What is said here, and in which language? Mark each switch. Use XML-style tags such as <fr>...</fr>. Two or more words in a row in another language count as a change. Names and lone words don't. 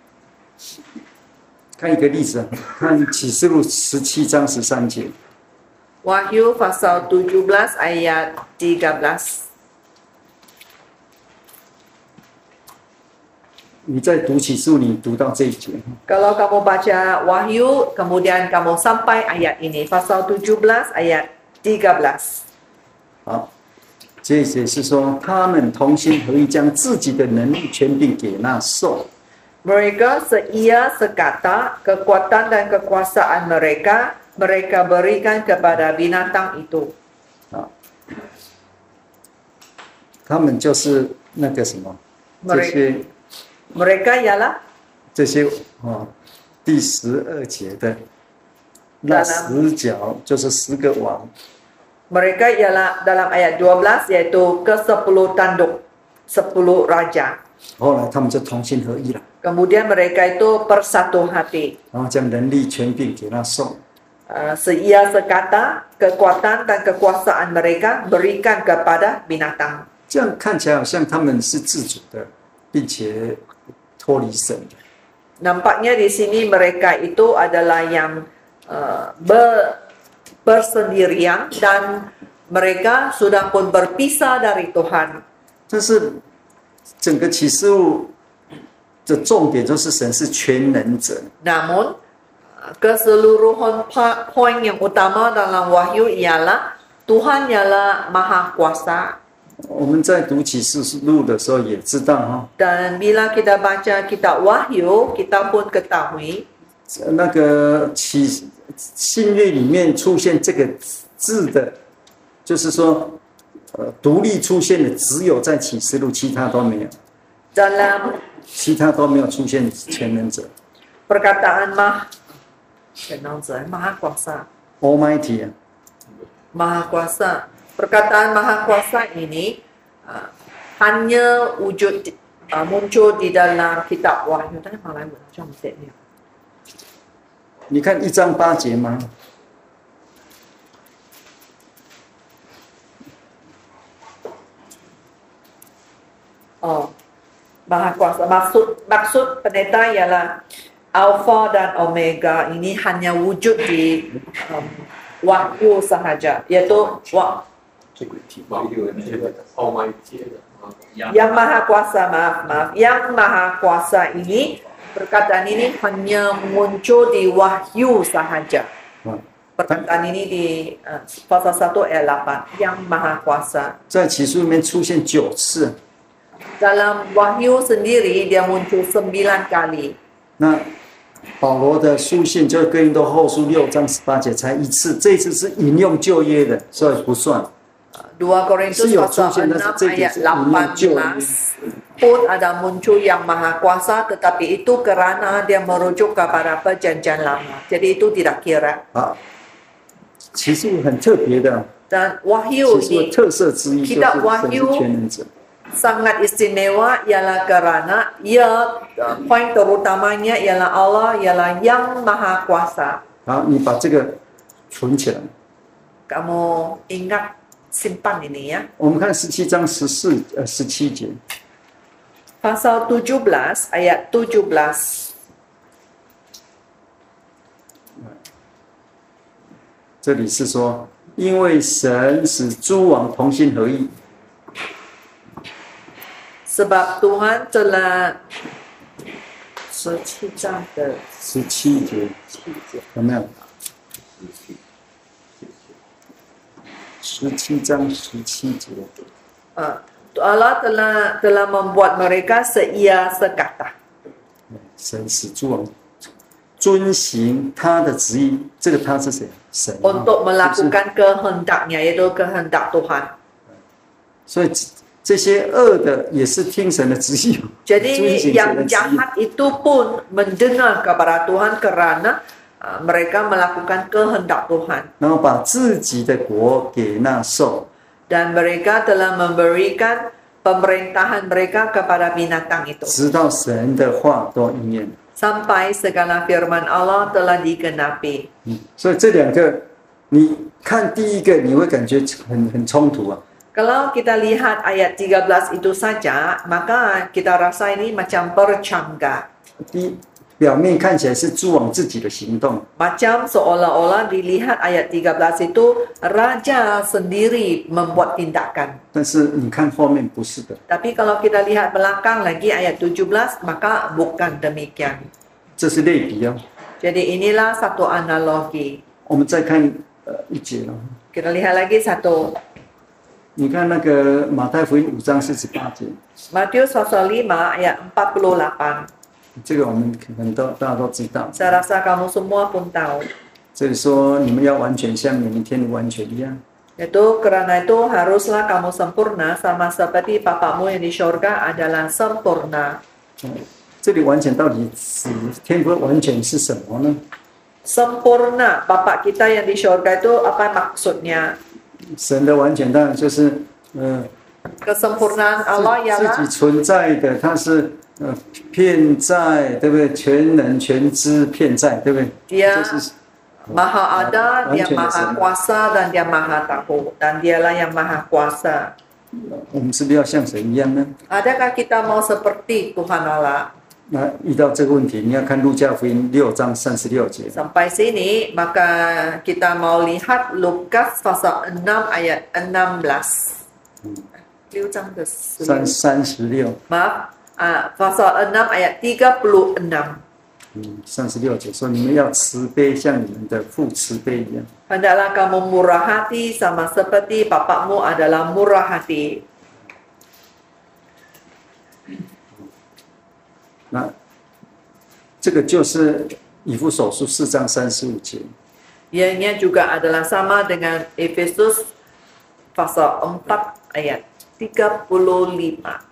<zh>看一个例子，看启示录17章13节。</zh> <ms>Wahyu pasal 17 ayat 13.</ms> <zh>你在读启示录，你读到这一节，</zh> <ms>Kalau kamu baca Wahyu, kemudian kamu sampai ayat ini, pasal 17 ayat 13.</ms> <zh>好，这一节是说他们同心合意，将自己的能力权柄给那兽。</zh> <ms>Mereka seia sekata, kekuatan dan kekuasaan mereka berikan kepada binatang itu.</ms> <zh>啊，他们就是那个什么，</zh> <ms>Mereka ialah</ms> <zh>这些第12节的那10角，就是10个王。</zh> <ms>mereka ialah dalam ayat 12 yaitu ke-10 tanduk, 10 raja.</ms> <zh>后来他们就同心合意了，</zh> <ms>Kemudian mereka itu bersatu hati.</ms> <zh>然后将能力权柄给那兽。</zh> <ms>Seia sekata, kekuatan dan kekuasaan mereka berikan kepada binatang.</ms> <zh>这样看起来好像他们是自主的，并且脱离神的。</zh> <ms>Nampaknya di sini mereka itu adalah yang bersendirian dan mereka sudah pun berpisah dari Tuhan.</ms> <zh>但是整个启示录的重点就是神是全能者，</zh> <ms>Namun keseluruhan poin yang utama dalam Wahyu ialah Tuhan ialah Maha Kuasa.</ms> <zh>我们在读启示录的时候也知道哈，</zh> <ms>Dan bila kita baca kitab Wahyu, kita pun ketahui</ms> <zh>那个新约里面出现这个字的，就是说，独立出现的只有在启示录，其他都没有，</zh> <ms>dalam</ms> <zh>其他都没有出现全能者</zh> <ms>perkataan Maha Kuasa.</ms> <en>Almighty 啊，</en> <ms>Maha Kuasa. Perkataan Maha Kuasa ini hanya muncul di dalam kitab Wahyu. Tadi malam macam ni.</ms> <zh>你看1章8节吗？</zh> <ms>Oh, Maha Kuasa. Maksud pendeta ialah Alpha dan Omega ini hanya wujud di Wahyu sahaja, iaitu yang Maha Kuasa, maaf, yang Maha Kuasa ini, perkataan ini hanya muncul di Wahyu sahaja. Perkataan ini di pasal 1 ayat 8, yang Maha Kuasa.</ms> <zh>在启示录里面出现9次，</zh> <ms>Dalam Wahyu sendiri dia muncul 9 kali.</ms> <zh>那保罗的书信就是哥林多后书6章18节才1次，这一次是引用旧约的，所以不算。</zh> <ms>2 Korintus pasal 6 ayat 18 pun ada muncul yang Maha Kuasa, tetapi itu kerana dia merujuk kepada perjanjian lama. Jadi itu tidak kira.</ms> <zh>啊，启示录很特别的，</zh> <ms>Dan Wahyu</ms> <zh>启示录</zh> <ms>di</ms> <zh>特色之一就是</zh> <ms>kitab</ms> <zh>神</zh> <ms>Wahyu</ms> <zh>是全能者。</zh> <ms>sangat istimewa ialah kerana poin terutamanya ialah Allah ialah yang Maha Kuasa.</ms> <zh>好，你把这个存起来。</zh> <ms>Kamu ingat simpan ini ya.</ms> <zh>我们看17章17节，</zh> <ms>Pasal 17 ayat 17.</ms> <zh>这里是说，因为神使诸王同心合意，</zh> <ms>Sebab Tuhan telah 17</ms> <zh>章的 17节有没有？17章17节，</zh> <ms>Allah telah membuat mereka seia sekata.</ms> <zh>神使诸王遵行他的旨意，这个他是谁？神啊。</zh> <ms>Untuk melakukan kehendaknya, iaitu kehendak Tuhan.</ms> <zh>所以这些恶的也是听神的旨意，遵</zh> <ms>Jadi</ms> <zh>行神</zh> <ms>yang</ms> <zh>的旨意。</zh> <ms>jahat itu pun mendengar kepada Tuhan kerana mereka melakukan kehendak Tuhan.</ms> <zh>然后把自己的国给那兽，</zh> <ms>Dan mereka telah memberikan pemerintahan mereka kepada binatang itu.</ms> <zh>直到神的话都应验。</zh> <ms>Sampai segala firman Allah telah digenapi.</ms> <zh>所以这两个，你看第一个你会感觉很冲突啊。</zh> <ms>Kalau kita lihat ayat 13 itu saja, maka kita rasa ini macam bercanggah.</ms> <zh>表面看起来是主往自己的行动，</zh> <ms>Macam seolah-olah dilihat ayat 13 itu raja sendiri membuat tindakan.</ms> <zh>但是你看后面不是的，</zh> <ms>Tapi kalau kita lihat belakang lagi ayat 17 maka bukan demikian.</ms> <zh>这是类比哦。</zh> <ms>Jadi inilah satu analogi.</ms> <zh>我们再看一节了，</zh> <ms>Kita lihat lagi satu.</ms> <zh>你看那个马太福音5章48节，</zh> <ms>Matius pasal 5 ayat 48.</ms> <zh>这个我们可能大家都知道。</zh> <ms>Saya rasa kamu semua pun tahu.</ms> <zh>这里说你们要完全像你们天父完全一样。</zh> <ms>Yaitu karena itu haruslah kamu sempurna sama seperti Bapamu yang di surga adalah sempurna.</ms> <zh>这里完全到底指天父完全是什么呢？</zh> <ms>Sempurna Bapa kita yang di surga itu apa maksudnya?</ms> <zh>神的完全当然就是</zh> <ms>Kesempurnaan Allah</ms> <zh>自</zh> <ms>ialah</ms> <zh>己存在的，他是遍在，对不对？全能、全知、遍在，对不对？</zh> <ms>Dia</ms> <zh>这是</zh> <ms>Maha ada, dia</ms> <zh>完全的</zh> <ms>Maha</ms> <zh>神。</zh> <ms>kuasa dan dia Maha tahu dan dialah yang Maha kuasa.</ms> <zh>我们是不是要像神一样呢？</zh> <ms>Adakah kita mau seperti Tuhan Allah?</ms> <zh>那遇到这个问题，你要看路加福音6章36节。</zh> <ms>Sampai sini maka kita mau lihat Lukas pasal 6 ayat 16.</ms> <zh>6 章的 36，</zh> <ms>Maaf, pasal 6 ayat 36.</ms> <zh>36 节说你们要慈悲，像你们的父慈悲一样。</zh> <ms>Hendaklah kamu murah hati sama seperti Bapakmu adalah murah hati.</ms> <zh>那这个就是以弗所书4章35节。</zh> <ms>Ianya juga adalah sama dengan Efesus pasal 4 ayat 35.</ms>